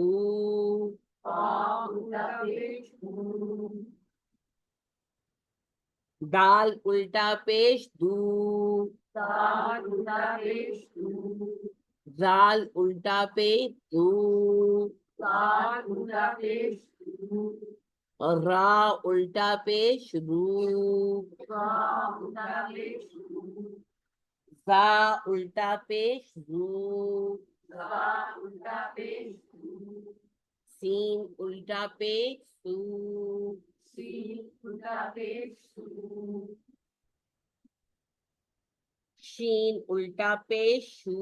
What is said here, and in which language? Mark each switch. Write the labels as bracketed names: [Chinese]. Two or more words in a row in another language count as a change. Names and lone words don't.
[Urdu] پا الٹا پیش تو دال الٹا پیش دو, دال الٹا پیش تو جال الٹا پیش دو, دال الٹا پیش تو اور را الٹا پیش رو، را الٹا پیش رو، زا الٹا پیش زو، زا الٹا پیش رو، سین الٹا پیش سو، سین الٹا پیش سو، شین الٹا پیش شو،